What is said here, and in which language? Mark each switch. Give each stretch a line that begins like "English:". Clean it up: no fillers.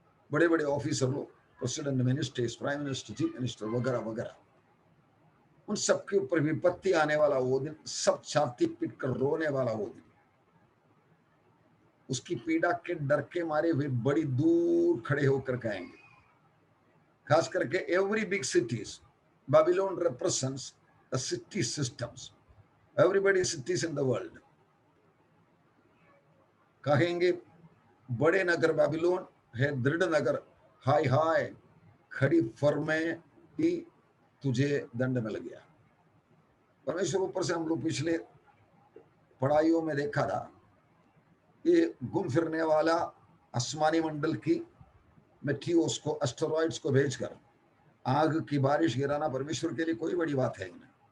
Hindi: बड़े बड़े ऑफिसर लोग, president, ministers, prime minister, chief minister वगैरह वगैरह, उन सबके ऊपर विपत्ति आने वाला वो दिन, सब छाती पीट कर रोने वाला वो दिन, उसकी पीड़ा के डर के मारे वे बड़ी दूर खड़े होकर कहेंगे। खास करके
English: Every big cities, Babylon represents the city systems, everybody cities in the world।
Hindi: कहेंगे बड़े नगर बाबिलोन है, दृढ़ नगर, हाय हाय खड़ी फर्में ही तुझे दंड मिल गया। परमेश्वर ऊपर से हम लोग पिछले पढ़ाइयों में देखा था, ये घूम फिरने वाला आसमानी मंडल की मेटियोर्स को, एस्टेरॉइड्स को भेजकर आग की बारिश गिराना परमेश्वर के लिए कोई बड़ी बात है ही नहीं।